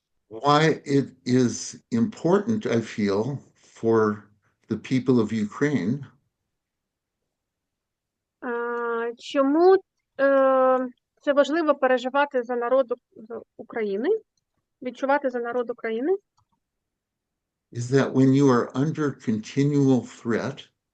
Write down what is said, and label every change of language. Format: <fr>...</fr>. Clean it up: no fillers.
<en>Why it is important, I feel, for the people of Ukraine</en> <uk>чому це важливо переживати за народ України, відчувати за народ України?</uk> <en>is that when you are under continual threat,</en>